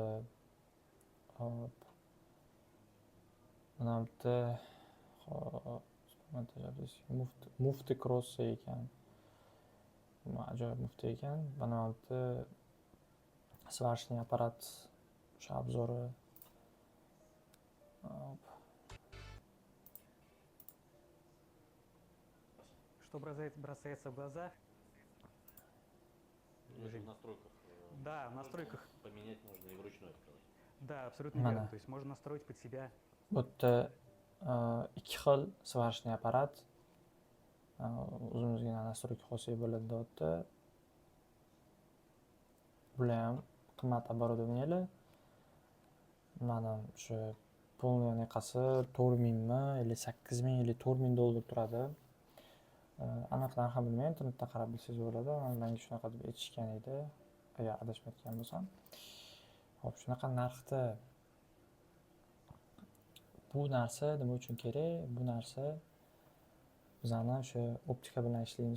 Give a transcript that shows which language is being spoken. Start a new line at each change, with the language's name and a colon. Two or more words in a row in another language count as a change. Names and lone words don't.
Uzbek: Hop, mana bitta montaj mufti cross ekan. Ajoyib mufti ekan. Mana bitta сварочный apparat o'sha obzori.
Russian: Что бросается в глаза? Даже в настройках. Да, в настройках. Поменять можно и вручную открыть. Да, абсолютно верно. То есть можно настроить под себя.
Uzbek: Bu yerda ikki xil сварочный apparat o'zimizga nastroyka xoslik bo'ladi deyapti. Bular ham qimmat оборудованиялар. Mana shu полный anaqasi 4000 mi, или 8000 или 4000 dollar turadi. Aniqlarni ham bilmayman, internetdan qarab bilsangiz bo'ladi. Menga shunaqa deb aytishgan edi, agar adashmayotgan bo'lsam. Hop, shunaqa narxda bu narsa nima uchun kerak? Bu narsa bizani o'sha optika bilan ishlaymiz.